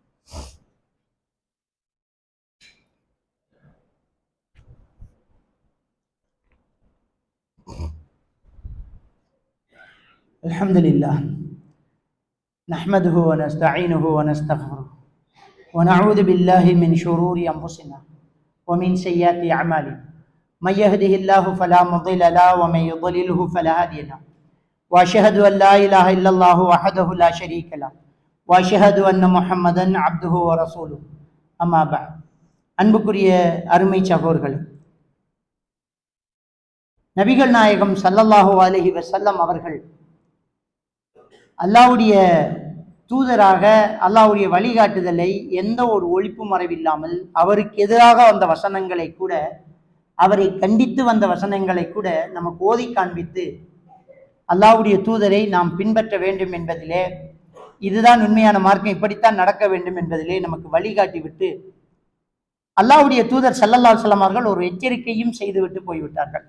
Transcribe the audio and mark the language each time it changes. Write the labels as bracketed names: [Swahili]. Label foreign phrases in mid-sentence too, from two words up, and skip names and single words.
[Arabic] الحمد لله نحمده ونستعينه ونستغفره ونعوذ بالله من شرور أنفسنا ومن سيئات أعمالنا من يهده الله فلا مضل له ومن يضلله فلا هادي له واشهد ان لا اله الا الله وحده لا شريك له واشهد ان محمدا عبده ورسوله اما بعد. [Tamil] அன்புக்குரிய அருமை சகோதரர்களே, நபிகள் நாயகம் [Arabic] صلى الله عليه وسلم [Tamil] அவர்கள் அல்லாஹ்வுடைய தூதராக அல்லாஹ்வுடைய வழிகாட்டுதலை எந்த ஒரு ஒளிப்பு மறைவில்லாமல் அவருக்கு எதிராக வந்த வசனங்களை கூட, அவரை கண்டித்து வந்த வசனங்களை கூட நமக்கு ஓதி காண்பித்து அல்லாஹ்வுடைய தூதரை நாம் பின்பற்ற வேண்டும் என்பதிலே, இதுதான் உண்மையான மார்க்கம், இப்படித்தான் நடக்க வேண்டும் என்பதிலே நமக்கு வழிகாட்டி விட்டு அல்லாஹ்வுடைய தூதர் [Arabic] صلى الله عليه وسلم [Tamil] அவர்கள் ஒரு எச்சரிக்கையும் செய்துவிட்டு போய்விட்டார்கள்.